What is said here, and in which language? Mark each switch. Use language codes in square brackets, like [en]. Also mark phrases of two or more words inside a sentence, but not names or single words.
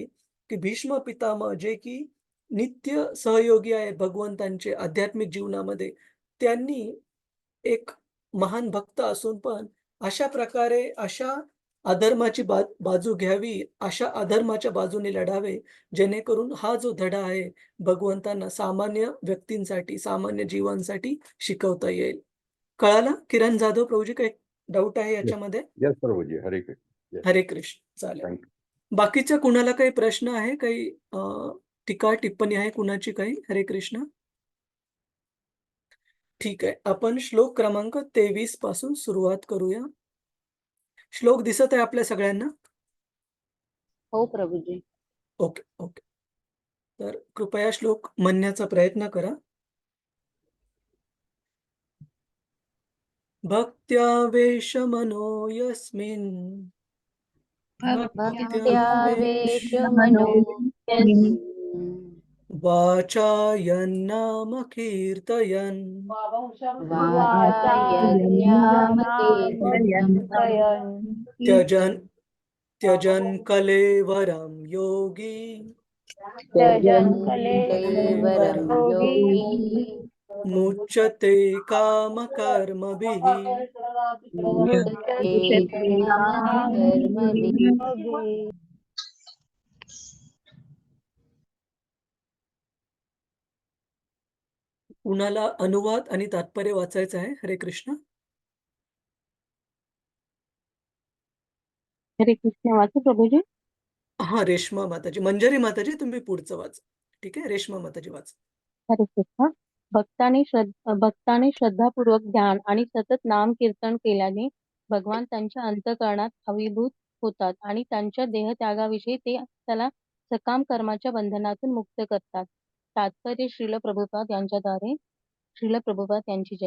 [mr] की भीष्म पितामह जे की नित्य सहयोगी आहेत भगवंतांचे आध्यात्मिक जीवनामध्ये, त्यांनी एक महान भक्त असून पण अशा प्रकारे अशा अधर्माची बाजू घ्यावी, अशा अधर्माच्या बाजूने लढावे, जेणेकरून हा जो धडा आहे भगवंतांना सामान्य व्यक्तींसाठी, सामान्य जीवांसाठी शिकवता येईल. कळालं? किरण जाधव प्रभूजी काही डाऊट आहे येस, याच्यामध्ये? येस प्रभूजी. हरे कृष्ण. येस, हरे कृष्ण. चालेल. थँक्यू. बाकीच्या कुणाला काही प्रश्न आहे? काही टीका, टिप्पणी आहे कुणाची काही? हरे कृष्ण. ठीक आहे. आपण श्लोक क्रमांक 23 पासून सुरुवात करूया. श्लोक दिसत आहे आपल्या सगळ्यांना? हो प्रभूजी. [en] Okay, okay. [mr] तर कृपया श्लोक म्हणण्याचा प्रयत्न करा. [sa] भक्त्यावेशमनो यस्मिन् भक्त्यावेशमनो यस्मिन् वाचायन्नाम कीर्तयन् वाचायन्नाम कीर्तयन् त्यजन् त्यजन् कलेवरं योगी कलेवरं योगी मुच्यते कामकर्मभिः. मुच्यते कामकर्मभिः. [mr] कुणाला अनुवाद आणि तात्पर्य वाचायचं आहे? हरे कृष्ण. हरे कृष्ण वाचू प्रभूजी. हां, रेश्मा माताजी. मंजरी माताजी तुम्ही पुढचं वाचा. ठीक आहे. रेश्मा माताजी वाचा. हरे कृष्ण. भक्ताने श्रद्धापूर्वक ध्यान आणि सतत नाम कीर्तन केल्याने भगवान त्यांच्या अंतःकरणात आविर्भूत होतात आणि त्यांच्या देहत्यागाविषयी ते त्याला सकाम कर्माच्या बंधनातून मुक्त करतात. तात्पर्य श्रील प्रभुपाद यांच्याद्वारे. श्रील प्रभुपाद यांची जय.